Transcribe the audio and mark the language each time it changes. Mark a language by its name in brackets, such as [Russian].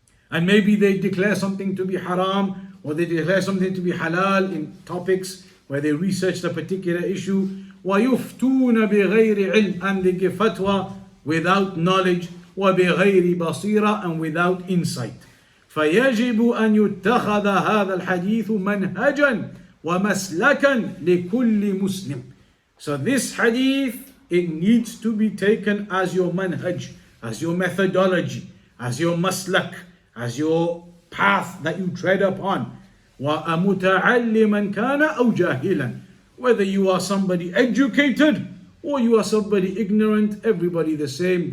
[English] And maybe they declare something to be haram, or they declare something to be halal in topics where they researched a particular issue. [Arabic] وَيُفْتُونَ بِغَيْرِ عِلْمٍ. [English] And they give fatwa without knowledge. [Arabic] وَبِغَيْرِ بَصِيرَةٍ. [English] And without insight. [Arabic] فيجب أن يتخذ هذا الحديث منهجا ومسلكا لكل مسلم. [English] So this hadith, it needs to be taken as your manhaj, as your methodology, as your maslak, as your path that you tread upon. [Arabic] وَمُتَعَلِّمًا كَانَ أَوْ جَاهِلًا. [English] Whether you are somebody educated or you are somebody ignorant, everybody the same.